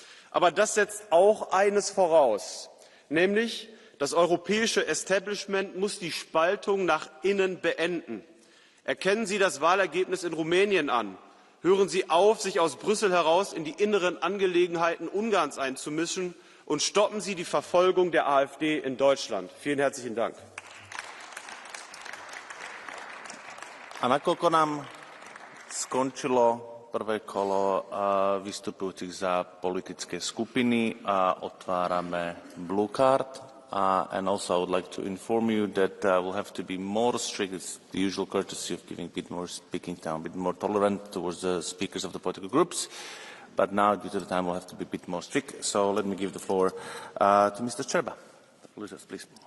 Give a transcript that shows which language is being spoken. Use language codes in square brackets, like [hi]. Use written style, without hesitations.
[de] Aber das setzt auch eines voraus, nämlich das europäische Establishment muss die Spaltung nach innen beenden. Erkennen Sie das Wahlergebnis in Rumänien an. Hören Sie auf, sich aus Brüssel heraus in die inneren Angelegenheiten Ungarns einzumischen, und stoppen Sie die Verfolgung der AfD in Deutschland. Vielen herzlichen Dank. [sk] A nakoľko nám skončilo prvé kolo vystupujúcich za politické skupiny a otvárame blue card. [en] And also I would like to inform you that we'll have to be more strict. It's the usual courtesy of giving a bit more speaking time, a bit more tolerant towards the speakers of the political groups. But now, due to the time, we'll have to be a bit more strict. So let me give the floor to Mr. Čerba. Please.